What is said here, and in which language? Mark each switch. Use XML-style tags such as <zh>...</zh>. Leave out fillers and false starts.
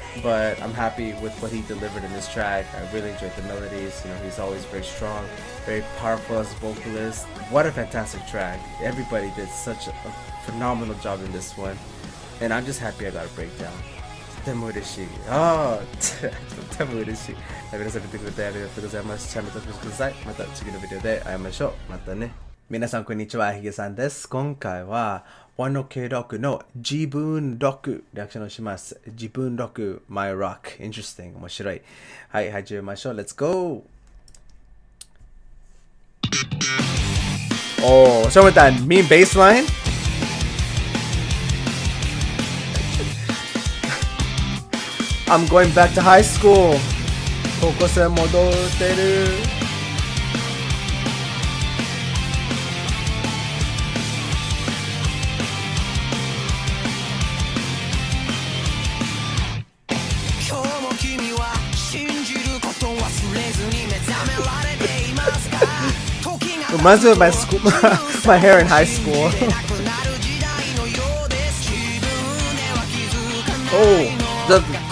<en>But I'm happy with what he delivered in this track. I really enjoyed the melodies. You know, he's always very strong, very powerful as a vocalist. What a fantastic track. Everybody did such a phenomenal job in this one. And I'm just happy I got a breakdown.</en> <ja>とても嬉しい。とても嬉しい。皆さん見てくれてありがとうございます。チャンネル登録してください。また次のビデオで会いましょう。またね。皆さんこんにちは、ひげさんです。今回はワノケロックの自分ロックリアクションをします。</ja> <en>自分ロック My Rock Interesting</en> <ja>面白い。はい、始めましょう。</ja> <en>Let's go! Oh, what's up with that mean bass line? I'm going back to high school.</en> <ja>高校生戻ってる。今日も君は信じることを忘れずに目覚められていますか？時が</ja> <en>Reminds me of my school, my hair in high school. Oh, the</en>